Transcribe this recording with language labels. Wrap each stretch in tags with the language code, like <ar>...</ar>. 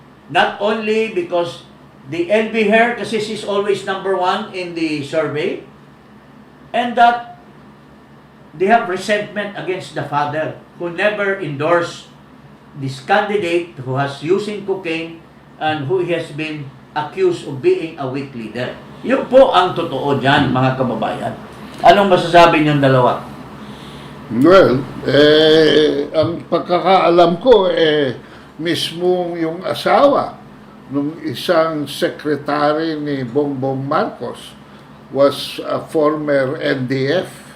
<en>Not only because the LB her</en> <tl>kasi</tl> <en>she's always number 1 in the survey, and that they have resentment against the father who never endorsed this candidate who has using cocaine and who has been accused of being a weak leader.</en> <tl>Yun po ang totoo dyan, mga kababayan. Anong masasabi niyong dalawa? Well, ang pagkakaalam ko, mismo yung asawa nung isang secretary ni Bongbong Marcos</tl> <en>was a former NDF.</en>